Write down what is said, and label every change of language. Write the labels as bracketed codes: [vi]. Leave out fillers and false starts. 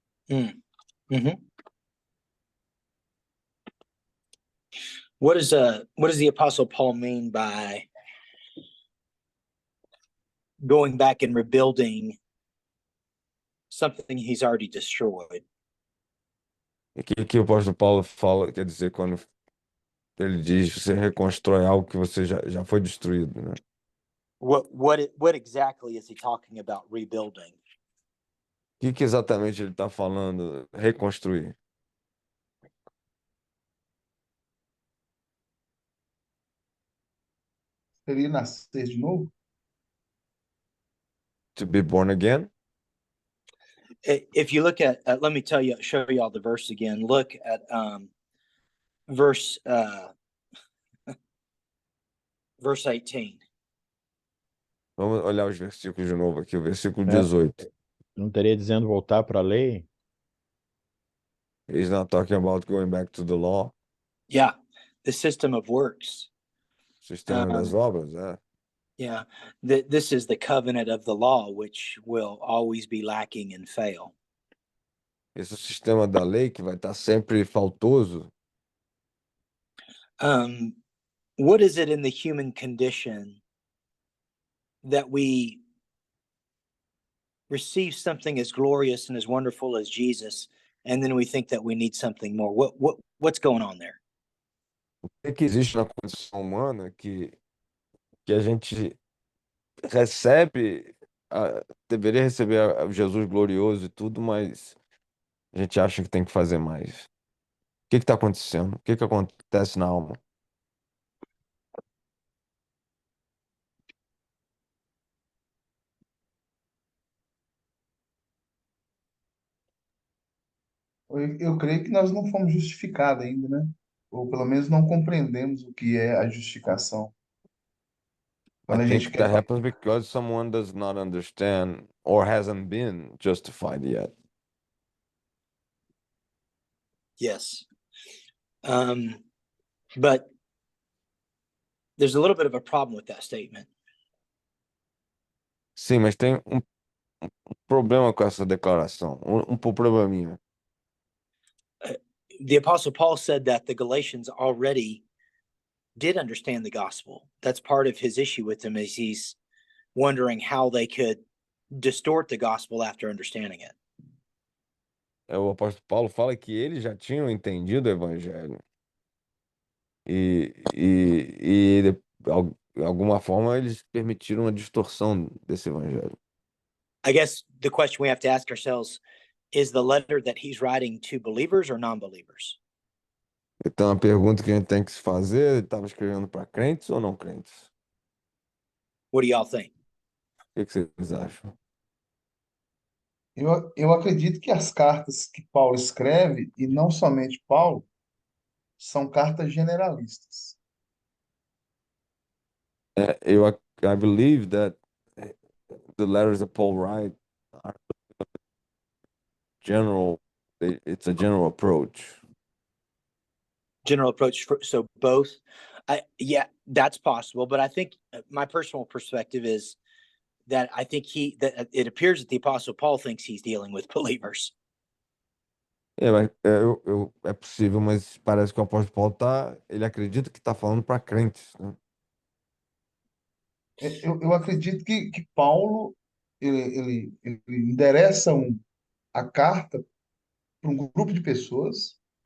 [en] Mm-hmm. what does the Apostle Paul mean by going back and rebuilding something he's already destroyed? [pt] E que o apóstolo Paulo fala, quer dizer, quando ele diz você reconstrói algo que você já foi destruído, né? [en] What exactly is he talking about rebuilding? [pt] O que exatamente ele está falando? Reconstruir. Seria nascer de novo? [en] To be born again? If you look at, let me show you all the verse again. Look at verse 18. [pt] Vamos olhar os versículos de novo aqui, o versículo É, 18. não estaria dizendo voltar para a lei? [en] He's not talking about going back to the law, Yeah, the system of works. [pt] sistema das obras, é. [en] Yeah, this is the covenant of the law, which will always be lacking and fail. [pt] Esse é o sistema da lei que vai estar sempre faltoso. [en] What is it in the human condition that we receive something as glorious and as wonderful as Jesus, and then we think that we need something more? What's going on there? [pt] O que existe na condição humana que a gente recebe, deveria receber Jesus glorioso e tudo, mas a gente acha que tem que fazer mais. O que está acontecendo? O que acontece na alma? Eu creio que nós não fomos justificados ainda, né? Ou pelo menos não compreendemos o que é a justificação. [en] I [pt] Quando a gente [en] think [pt] quer. [en] that happens because someone does not understand or hasn't been justified yet. Yes. But there's a little bit of a problem with that statement. [pt] Sim, mas tem um problema com essa declaração, um probleminha. [en] The Apostle Paul said that the Galatians already did understand the gospel. That's part of his issue with them, is he's wondering how they could distort the gospel after understanding it. [pt] O apóstolo Paulo fala que eles já tinham entendido o evangelho de alguma forma eles permitiram a distorção desse evangelho. [en] I guess the question we have to ask ourselves is the letter that he's writing to believers or non-believers? [pt] Então a pergunta que a gente tem que se fazer, ele estava escrevendo para crentes ou não crentes? [en] What do y'all think? [pt] O que vocês acham? Eu acredito que as cartas que Paulo escreve, e não somente Paulo, são cartas generalistas. [en] I believe that the letters that Paul writes are general. It's a general approach. General approach so both. Yeah, that's possible, but I think my personal perspective is that I think that it appears that the Apostle Paul thinks he's dealing with believers. [pt] É possível, mas parece que o apóstolo Paulo ele acredita que está falando para crentes, né? Eu acredito que Paulo ele endereça a carta para um grupo de pessoas.